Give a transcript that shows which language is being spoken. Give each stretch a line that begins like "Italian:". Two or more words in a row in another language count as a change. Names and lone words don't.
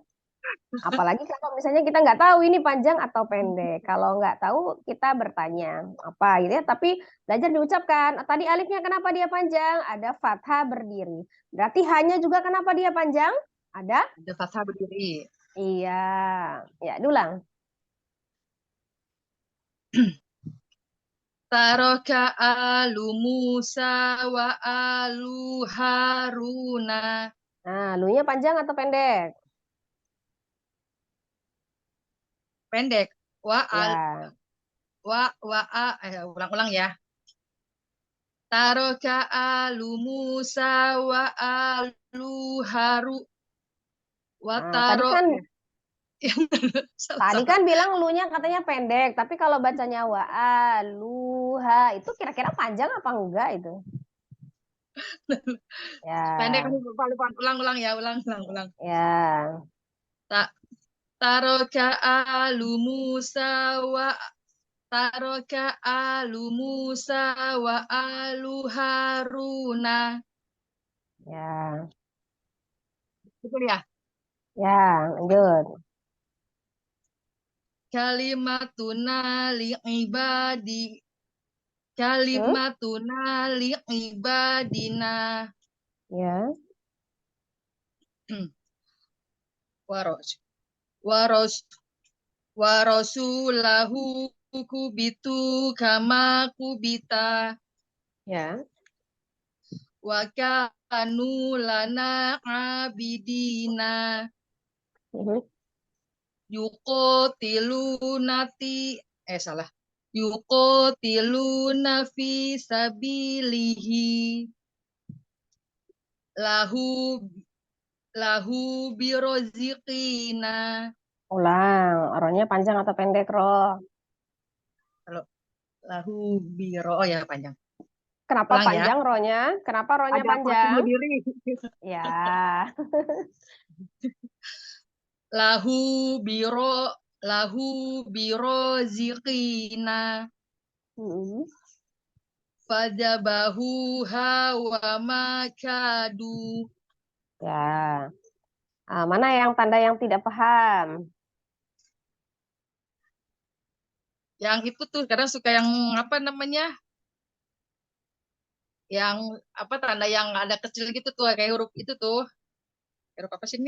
Indonesian: Apalagi kalau misalnya kita nggak tahu ini panjang atau pendek. Kalau nggak tahu, kita bertanya apa gitu ya. Tapi belajar diucapkan. Tadi alifnya kenapa dia panjang? Ada fathah berdiri. Berarti hanya juga kenapa dia panjang? Ada fathah berdiri. Iya. Ya, diulang.
Arabic: ترك آل موسى وآل هارون.
Indonesian: Nah, lu-nya panjang atau pendek? Pendek. Ya. Ulang-ulang ya.
Arabic: ترك آل موسى وآل هارو و
Indonesian: Nah, tadi kan salah. bilang lunya katanya pendek, tapi kalau bacanya
Arabic: وآلها
Indonesian: itu kira-kira panjang apa enggak itu? Pendek Ya, kan lupa. Ulang ya, ulang. ya.
Arabic: ترك آل موسى وآل هارون.
Indonesian: Ya, Betul ya? ya, lanjut.
Arabic: كلمتنا لعباد. Hmm? كلمتنا لعبادنا.
Indonesian: Ya,
Arabic: ورسوله كبتوا كما كبت.
Indonesian: ya.
Arabic: وكانوا لنا عابدين. Mhm.
Indonesian: Salah.
Arabic: يقاتلون في سبيله. له برازقين.
Indonesian: Ulang, rohnya panjang atau pendek, roh? Kalau
Arabic: له بر,
Indonesian: ya panjang. Kenapa Ulang ya. panjang rohnya? Kenapa rohnya Ada apa panjang? berdiri? Ya,
Arabic: له برازقين. Mhm. فذبحوها وما كادوا.
Indonesian: Ya. Mana yang tanda yang tidak paham? Yang itu tuh kadang suka yang apa namanya? Yang apa tanda yang ada kecil gitu tuh kayak huruf itu tuh. Huruf apa sih ini?